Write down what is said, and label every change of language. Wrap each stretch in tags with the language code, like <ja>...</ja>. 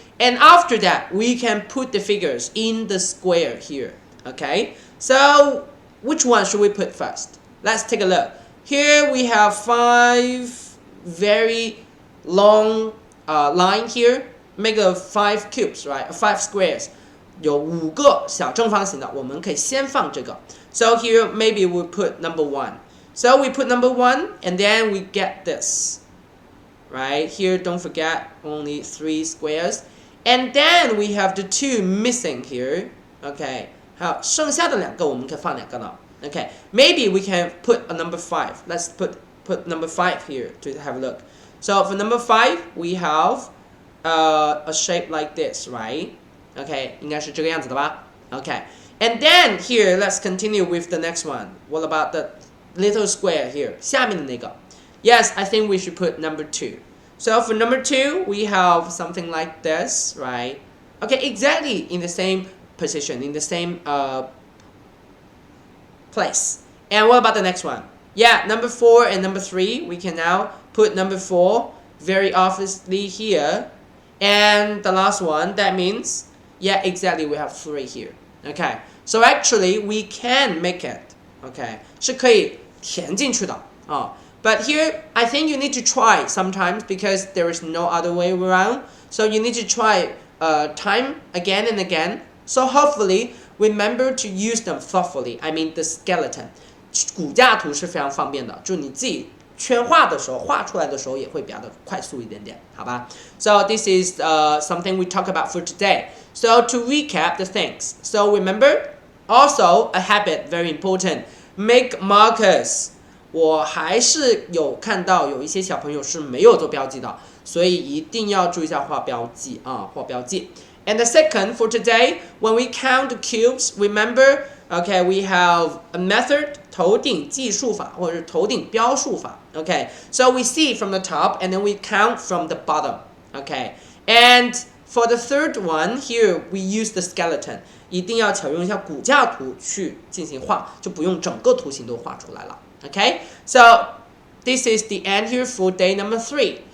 <en>And after that, we can put the figures in the square here, okay? So which one should we put first? Let's take a look. Here we have 5 very long line here. Make a 5 cubes, right? 5 squares.</en> <zh>有5个小正方形的，我们可以先放这个。</zh> <en>So here maybe we put number 1. So we put number 1 and then we get this. Right? Here don't forget only 3 squares. And then we have the 2 missing here. Okay.</en> <zh>还有剩下的2个我们可以放2个呢。</zh> <en>Okay, maybe we can put a number 5. Let's put number 5 here to have a look. So for number 5, we have a shape like this, right?</en> <zh>Okay, 应该是这个样子的吧?</zh> <en>Okay, and then here, let's continue with the next one. What about the little square here?</en> <zh>下面的那个.</zh> <en>Yes, I think we should put number 2. So for number 2, we have something like this, right? Okay, exactly in the same position, in the same place. And what about the next one? Yeah, number 4 and number 3, we can now put number 4 very obviously here. And the last one, that means, yeah, exactly, we have 3 here. Okay, so actually we can make it.</en> <zh>Okay, 是可以填进去的啊。</zh> <en>But here, I think you need to try sometimes because there is no other way around. So you need to try time again and again. So hopefully, remember to use them thoughtfully. I mean the skeleton.</en> <zh>骨架图是非常方便的，就你自己圈画的时候，画出来的时候也会比较的快速一点点，好吧 ？</zh> <en>So this is something we talk about for today. So to recap the things. So remember, also a habit very important. Make markers.</en> <zh>我还是有看到有一些小朋友是没有做标记的，所以一定要注意一下画标记啊，画标记。</zh> <en>And the second for today, when we count the cubes, remember, okay, we have a method,</en> <zh>头顶计数法或者是头顶标数法</zh> <en>okay, so we see from the top and then we count from the bottom, okay, and for the third one here we use the skeleton,</en> <zh>一定要巧用一下骨架图去进行画，就不用整个图形都画出来了</zh> <en>okay, so this is the end here for day number 3.</en>